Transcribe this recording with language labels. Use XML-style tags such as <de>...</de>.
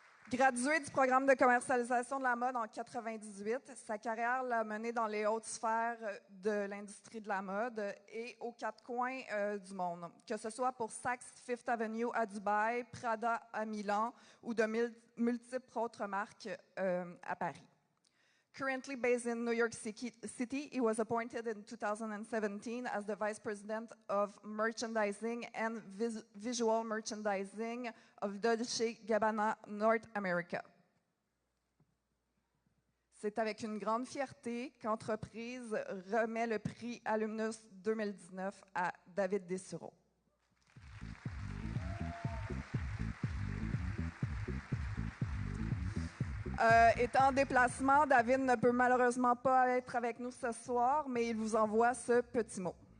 <fr>Gradué du programme de commercialisation de la mode en 1998, sa carrière l'a mené dans les hautes sphères de l'industrie de la mode et aux quatre coins du monde, que ce soit pour Saks Fifth Avenue à Dubaï, Prada à Milan ou de multiples autres marques à Paris.</fr> <en>Currently based in New York City, he was appointed in 2017 as the Vice President of Merchandising and Visual Merchandising of Dolce & Gabbana North America.</en> <fr>C'est avec une grande fierté qu'Entreprise remet le prix Alumnus 2019 à David Dessureau. Étant en déplacement, David ne peut malheureusement pas être avec nous ce soir, mais il vous envoie ce petit mot.</fr>